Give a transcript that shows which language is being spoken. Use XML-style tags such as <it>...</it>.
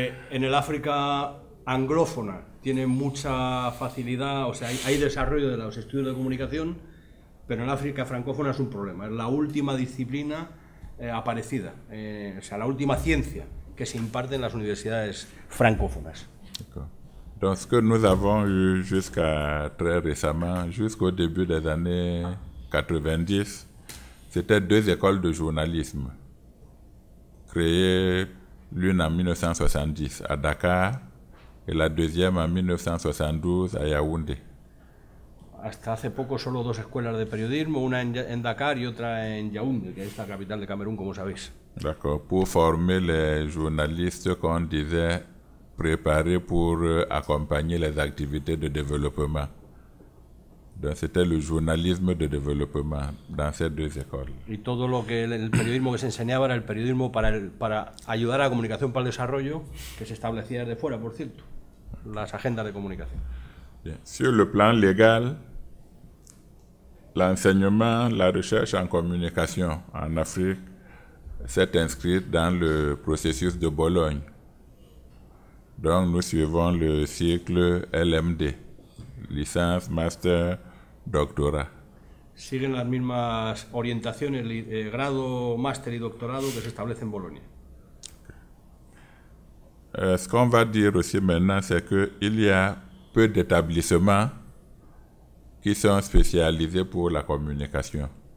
<es>En el África anglófona tiene mucha facilidad, o sea, hay desarrollo de los estudios de comunicación, pero en África francófona es un problema. Es la última disciplina aparecida, o sea, la última ciencia que se imparte en las universidades francófonas.</es> <fr>Donc, ce que nous avons eu jusqu'à très récemment, jusqu'au début des années 90, c'était 2 écoles de journalisme, créées l'une en 1970 à Dakar et la deuxième en 1972 à Yaoundé.</fr> <es>Hasta hace poco solo 2 escuelas de periodismo, una en Dakar y otra en Yaoundé, que es la capital de Camerún, como sabéis.</es> <fr>D'accord, pour former les journalistes qu'on disait préparés pour accompagner les activités de développement. Donc c'était le journalisme de développement dans ces 2 écoles.</fr> <es>Y todo lo que el periodismo que se enseñaba era el periodismo para ayudar a la comunicación para el desarrollo, que se establecía desde fuera, por cierto, las agendas de comunicación.</es> <fr>Bien. Sur le plan légal, l'enseignement, la recherche en communication en Afrique s'est inscrite dans le processus de Bologne. Donc nous suivons le cycle LMD, licence, master, doctorat.</fr> <es>Siguen las mismas orientaciones, grado, máster y doctorado que se establece en Bolonia.</es> <fr>Ce qu'on va dire aussi maintenant, c'est qu'il y a peu d'établissements qui sont spécialisés pour la communication.</fr>